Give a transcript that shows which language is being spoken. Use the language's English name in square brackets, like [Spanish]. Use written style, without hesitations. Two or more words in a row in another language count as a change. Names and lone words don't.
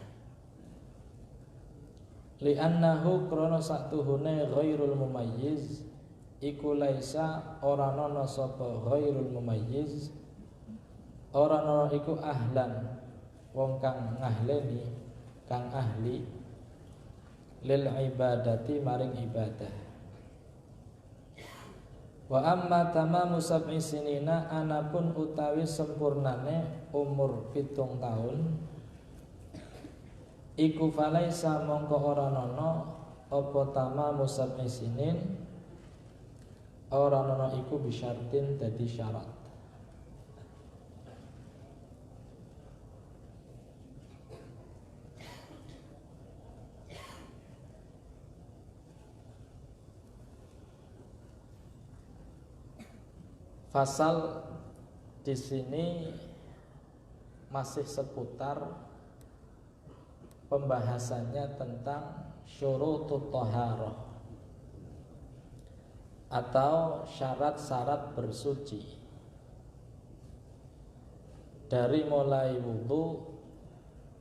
[Javanese] Li'annahu krana saktuhune [Arabic] غير المميز [Javanese] iku laisa ora ana sapa [Arabic] غير المميز, [Javanese] ora ana iku ahlan wong kang ngahleni, kang ahli [Arabic] للعبادة [Javanese] maring ibadah. [Arabic] وأما تمام سبع سنين [Javanese] anapun utawi sempurnane umur 7 tahun iku falaisa mongko ora ana apa [Arabic] تمام سبع سنين, [Javanese] ora ana iku bisyartin dadi syarat. [Indonesian] Fasal di sini masih seputar pembahasannya tentang [Arabic] شروط الطهارة [Indonesian] atau syarat-syarat bersuci, dari mulai wudu